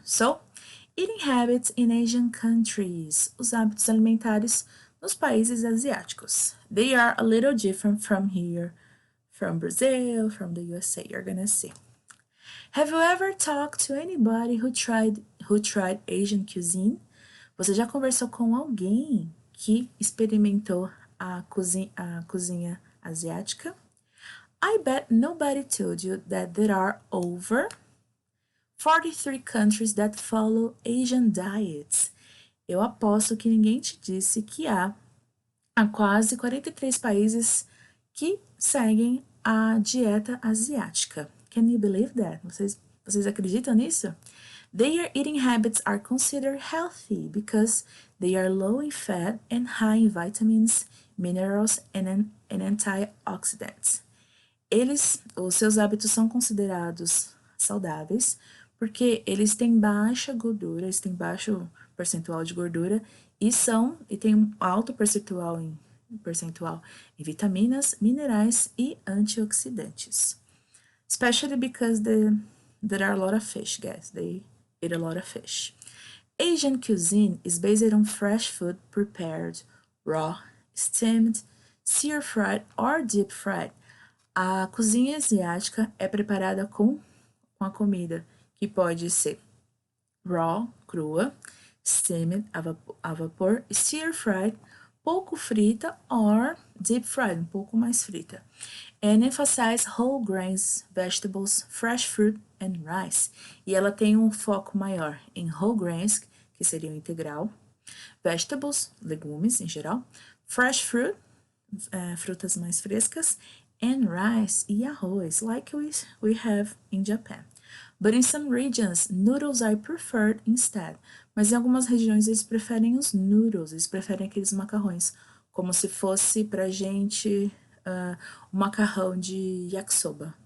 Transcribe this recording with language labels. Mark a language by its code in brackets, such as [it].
[en] So, eating habits in Asian countries. [pt] Os hábitos alimentares nos países asiáticos. [en] They are a little different from here, from Brazil, from the USA, you're gonna see. Have you ever talked to anybody who tried Asian cuisine? [pt] Você já conversou com alguém que experimentou a cozinha asiática? [en] I bet nobody told you that there are over 43 countries that follow Asian diets. [pt] Eu aposto que ninguém te disse que há quase 43 países que seguem a dieta asiática. [en] Can you believe that? [pt] Vocês acreditam nisso? [en] Their eating habits are considered healthy because they are low in fat and high in vitamins, minerals, and antioxidants. [pt] Os seus hábitos são considerados saudáveis porque eles têm baixa gordura, eles têm baixo percentual de gordura e têm um alto percentual em vitaminas, minerais e antioxidantes. [en] Especially because there are a lot of fish, guys. They eat a lot of fish. Asian cuisine is based on fresh food prepared raw, steamed, stir-fried or deep-fried. [pt] A cozinha asiática é preparada com a comida que pode ser raw, crua, steamed, a vapor, stir-fried, pouco frita, or deep-fried, um pouco mais frita. [en] And emphasize whole grains, vegetables, fresh fruit and rice. [pt] E ela tem um foco maior em whole grains, que seria o integral, vegetables, legumes em geral, fresh fruit, frutas mais frescas, and rice e arroz, [en] like we have in Japan. But in some regions, noodles are preferred instead. [pt] Mas em algumas regiões eles preferem os noodles, eles preferem aqueles macarrões, como se fosse pra gente um macarrão de yakisoba.